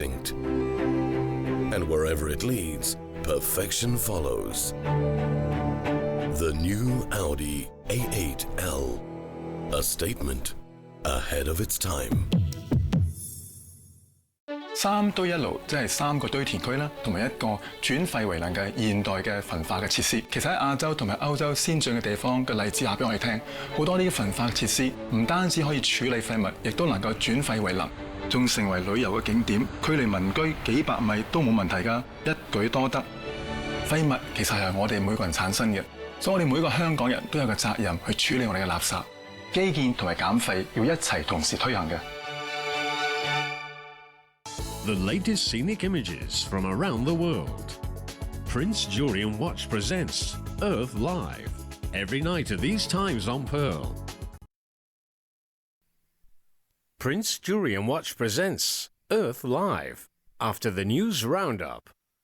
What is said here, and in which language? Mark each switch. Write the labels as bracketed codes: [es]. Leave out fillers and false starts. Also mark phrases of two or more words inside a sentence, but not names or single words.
[en] instinct. And wherever it leads, perfection follows. The new Audi A8L. A statement ahead of its time. [yue] 3 堆一爐即係3個堆填區啦，同埋一個轉廢為能嘅現代嘅焚化嘅設施。其實喺亞洲同埋歐洲先進嘅地方嘅例子話俾我哋聽，好多呢啲焚化設施唔單止可以處理廢物，亦都能夠轉廢為能，仲成為旅遊嘅景點，距離民居幾百米都冇問題㗎，一舉多得。廢物其實係由我哋每個人產生嘅，所以我哋每個香港人都有個責任去處理我哋嘅垃圾。基建同埋減廢要一齊同時推行嘅。 [en] The latest scenic images from around the world. Prince Julian Watch presents Earth Live, every night at these times on Pearl. Prince Julian Watch presents Earth Live, after the news roundup.